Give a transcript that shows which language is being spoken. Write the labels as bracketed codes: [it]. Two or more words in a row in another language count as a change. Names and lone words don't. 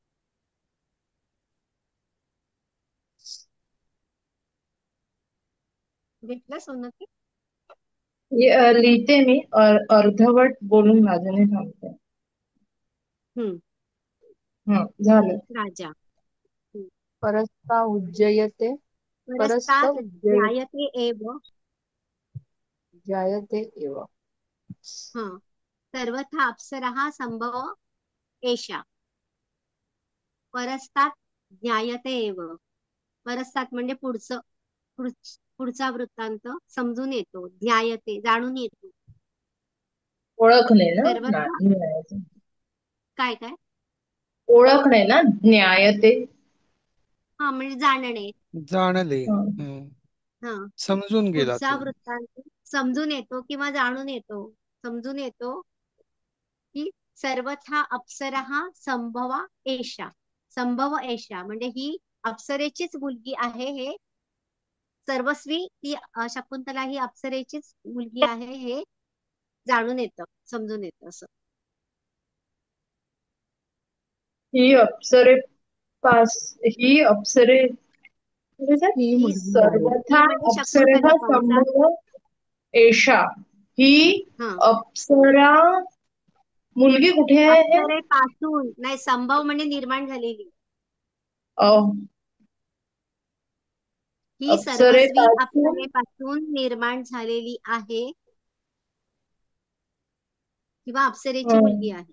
[mr] घेतलं सोनकी? लिहिते मी. अर्धवट बोलून लाजेने थांबते. हम्म. झालं. राजा. हम्म. [sa] परस्ता उज्जयते परस्त परस्तात ध्यायते एव. जायते एव. हा, सर्वथा अप्सरः संभव एषा. परस्तात ज्ञायते एव. [mr] परस्तात म्हणजे पुढचा वृत्तांत समजून येतो. ज्ञायते जाणून येतो. ओळखणे ना. सर्वथा न्यायाचे. काय काय? ओळखणे ना, न्यायते. हा, म्हणजे जाणणे. जाणले. हं. हा, समजून गेला पुढचा तो. वृत्तांत समजून येतो किंवा जाणून येतो. समजून येतो की [sa] सर्वथा अप्सरः संभवा एषा. संभव एषा [mr] म्हणजे ही अप्सरेचीच मुलगी आहे, हे सर्वस्वी ती शकुंतला ही अप्सरेचीच मुलगी आहे हे जाणून येतं, समजून येतं असं. ही अप्सरे पास ही अप्सरे ही ही मुलगी आहे. सर्वथा ही म्हणजे अप्सरेहा शकुंतला अर्थात. [sa] संभव एषा. [mr] ही हा, अप्सरा मुलगी कुठे आहे हे? अप्सरेपासून नाही, [sa] संभव म्हणजे [mr] निर्माण झालेली. अं, ही सर्वस्वी अप्सरेपासून अप्सरेपासून निर्माण झालेली आहे किंवा अप्सरेची मुलगी आहे.